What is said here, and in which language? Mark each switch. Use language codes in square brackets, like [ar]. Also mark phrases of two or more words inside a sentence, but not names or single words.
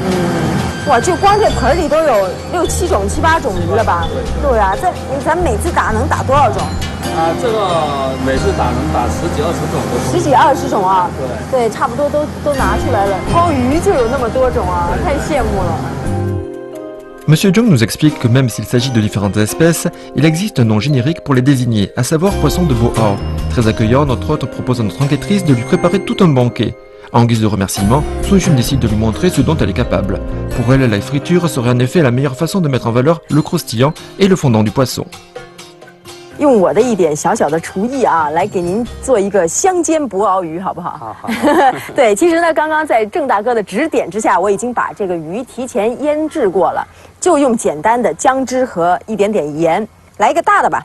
[zh] 哇，就光这盆里都有6、7种、7、8种鱼了吧？对啊，咱每次打能打多少种？啊，这个每次打能打10几20种都。 10几20种啊？对。对，差不多都拿出来了。光鱼就有那么多种啊，太羡慕了。 [fr] Monsieur Zhang nous explique que même s'il s'agit de différentes espèces, il existe un nom générique pour les désigner, à savoir poisson de Boao. Très accueillant, notre hôte propose à notre enquêtrice de lui préparer tout un banquet. En guise de remerciement, Sun Xun décide de lui montrer ce dont elle est capable. Pour elle, la friture serait en effet la meilleure façon de mettre en valeur le croustillant et le fondant du poisson. [zh] 用我的一点小小的厨艺啊，来给您做一个香煎博鳌鱼，好不好？好。对，其实呢，刚刚在郑大哥的指点之下，我已经把这个鱼提前腌制过了，就用简单的姜汁和一点点盐，来一个大的吧。